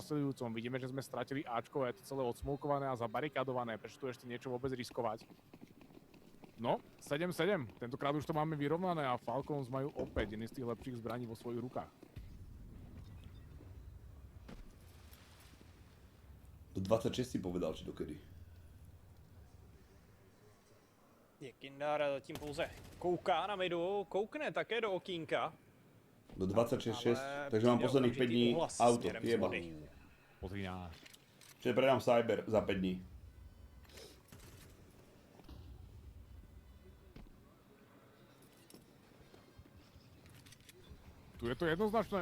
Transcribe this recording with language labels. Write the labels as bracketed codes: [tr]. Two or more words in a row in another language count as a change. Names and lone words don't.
[sk] Vidíme, že sme stratili Ačko, je to celé odsmolkované a zabarikadované, prečo tu ešte niečo vôbec riskovať? No, 7-7. Tentokrát už to máme vyrovnané a Falcons majú opäť jedný z tých lepších zbraní vo svojich rukách. Do 26 si povedal, či dokedy. [cs] Jekindar zatím pouze kouká na midu, koukne také do okýnka. [sk] Do 26-6, takže mám posledných 5 dní auto, jeba. Pozri náš. Čiže predám Cyber za 5 dní. Tu je to jednoznačné.